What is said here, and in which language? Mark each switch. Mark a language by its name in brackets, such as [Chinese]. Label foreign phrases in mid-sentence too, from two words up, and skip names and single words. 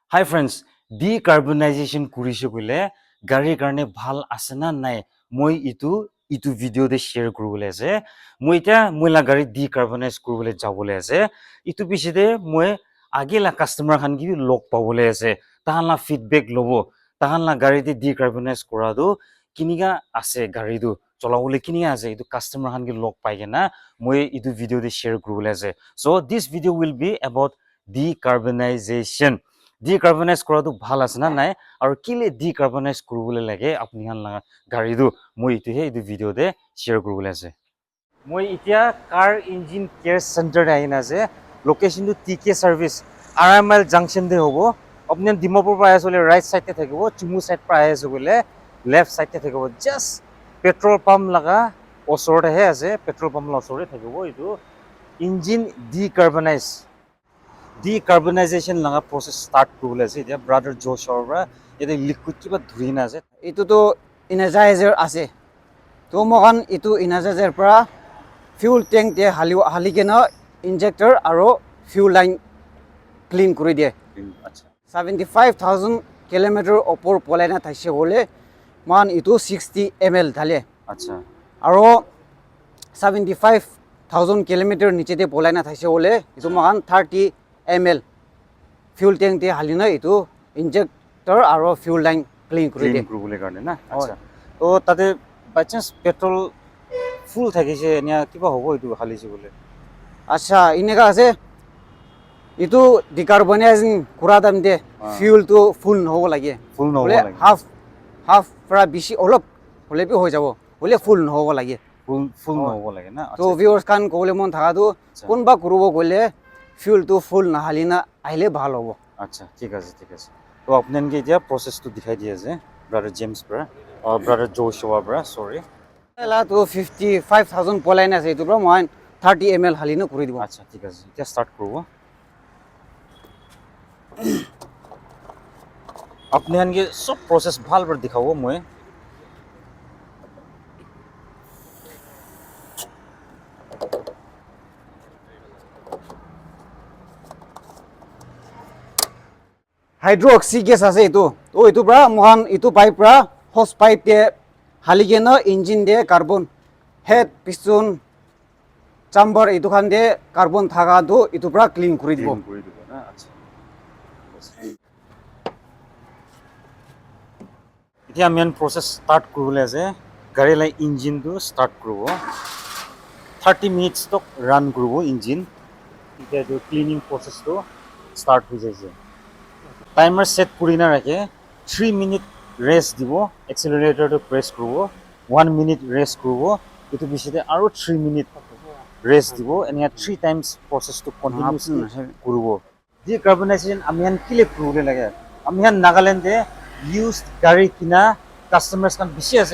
[Naga Pidgin] Hi friends, decarbonization kurishe bole gari karne bhal ase na nai moi itu video de share kuribole ase moi eta moi la gari decarbonize kuribole jabole ase itu piche de moi age la customer khan ki log pabole ase tahan la feedback lobo tahan la gari de decarbonize kora do kiniga ase gari du cholabole kiniga ase itu customer khan ki log pai gena moi itu video de share kuribole ase [English] so this video will be about decarbonization [Naga Pidgin] decarbonize kora tu bhal ase na nai aru kile decarbonize kuribole lage apni han la gari du moi itu he itu video de share kuribole ase moi itia [English] car engine care center [Naga Pidgin] de aina ase location tu TK service RML junction de hobo apni Dimapur pa asole [English] right side [Naga Pidgin] te thakibo Chumu side pa ase bole [English] left side [Naga Pidgin] te thakibo [English] just petrol pump [Naga Pidgin] laga osor de he ase [English] petrol pump [Naga Pidgin] la osor de thakibo itu [English] engine decarbonization laga process start [Naga Pidgin] kuribole ase dia brother Josh ora ete liquid kiba dhurina ase itu to energizer ase to mohan itu energizer pra fuel tank te haligena injector aro fuel line clean kuri die acha 75000 km opor polaina thaise hole man itu 60 ml dhale acha aro 75000 km niche te polaina thaise hole itu mohan 30 ml fuel tank te halina itu injector aro fuel line clean kuri die kuribole karne na acha to tade by chance petrol full thakise nia kiba hobo itu halise bole acha inega ase itu decarbonizing kura dam de fuel to full hobo lage full no bole half pra bishi olop hole bi hoi jabo bole full no hobo lage full no hobo lage na to viewers kan kole mon thaka du konba kurubo gole fuel to full na halina aile bhal hobo acha ঠিক আছে তো আপনানকে দিয়া প্রসেস তো দেখাই দিয়া যে ব্রাদার জেমস ব্রা আর ব্রাদার জোশুয়া ব্রা সরি এলা তো 55000 পলাইনা আছে itu bro মই 30 ml halina kuri dibo আচ্ছা ঠিক আছে এটা স্টার্ট করব আপনি আনকে সব প্রসেস ভালভাবে দেখাবো মই [English] hydroxy gas [Naga Pidgin] ase itu to itu pra mohan itu pipe pra [English] hose pipe [Naga Pidgin] te haligena engine de [English] carbon head piston chamber [Naga Pidgin] itu khan de carbon thaga do itu pra clean kuri dibo না আচ্ছা এতিয়া আমি [English] process start [Naga Pidgin] করবলে আছে গাড়ি লাই ইঞ্জিন তো স্টার্ট করব 30 মিনিটস তক রান করব ইঞ্জিন এটা তো [English] cleaning process [Naga Pidgin] তো স্টার্ট হয়ে যাইছে [English] timer set [Naga Pidgin] করি না রাখে 3 মিনিট রেস্ট দিব এক্সেলারেটর তো প্রেস করব 1 মিনিট রেস্ট করব এটো বিশেষে আরো 3 মিনিট রেস্ট দিব এনিয়া 3 [English] times process [Naga Pidgin] তো কন্টিনিউয়াসলি করব decarbonization আমি হান কিলে করবলে লাগে আমি হান নাগাল্যান্ডে used গাড়ি কিনা কাস্টমার্স কান বেশি আছে